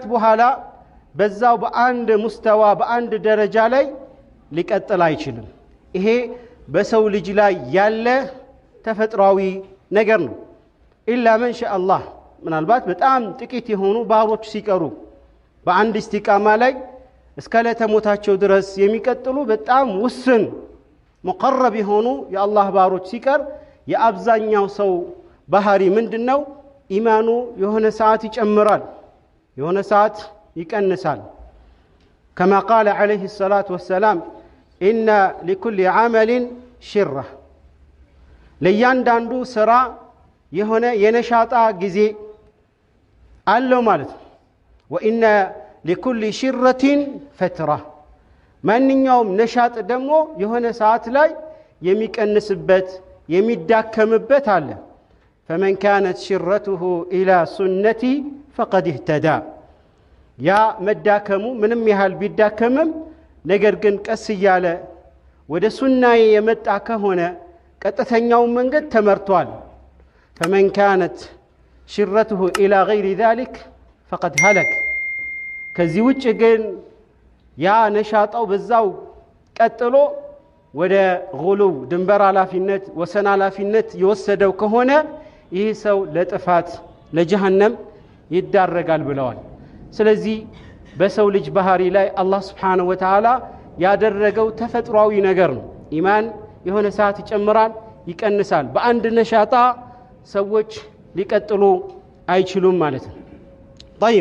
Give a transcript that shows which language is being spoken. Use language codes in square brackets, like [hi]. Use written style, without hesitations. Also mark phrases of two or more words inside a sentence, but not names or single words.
[am] በኋላ በዛው በአንድ ሙስተዋ በአንድ ደረጃ ላይ ሊቀጥል አይችልም። ይሄ በሰው ልጅ ላይ ያለ ተፈጥሯዊ ነገር ነው። [ar] إلا من شاء الله [am] ምናልባት በጣም ጥቂት የሆኑ ባሮች ሲቀሩ በአንድ ኢስቲቃማ ላይ እስከ ለተሞታቸው ድረስ የሚቀጥሉ በጣም ውስን ሙቀረብ የሆኑ የአላህ ባሮች ሲቀር የአብዛኛው ሰው ባህሪ ምንድነው? ኢማኑ የሆነ ሰዓት ይጨምራል፣ የሆነ ሰዓት ይቀንሳል። [ar] كما قال عليه الصلاة والسلام إن لكل عمل شرة [am] ለእያንዳንዱ ስራ የሆነ የነሻጣ ጊዜ አለው ማለት ነው። [ar] وإن لكل شرة فترة [am] ማንኛውም ነሻጥ ደግሞ የሆነ ሰዓት ላይ የሚቀንስበት የሚዳከምበት አለ። [ar] فمن كانت شرته إلى سنتي فقد اهتدى [am] ያ መዳከሙ ምንም ያህል ቢዳከምም ነገር ግን ቀስ እያለ ወደ ሱናዬ የመጣ ከሆነ ቀጥተኛው መንገድ ተመርቷል። [ar] فمن كانت شرته إلى غير ذلك فقد هلك [am] ከዚህ ውጭ ግን ያ ነሻጣው በዛው ቀጥሎ ወደ ጉሉው ድንበር ኃላፊነት ወሰን ኃላፊነት የወሰደው ከሆነ ይህ ሰው ለጥፋት ለጀሃነም ይዳረጋል ብለዋል። ስለዚህ በሰው ልጅ ባህሪ ላይ አላህ [ar] سبحانه وتعالى [am] ያደረገው ተፈጥሯዊ ነገር ነው። ኢማን የሆነ ሰዓት ይጨምራል፣ ይቀንሳል በአንድ ነሻጣ ሰዎች ሊቀጥሉ አይችሉም ማለት ነው طيب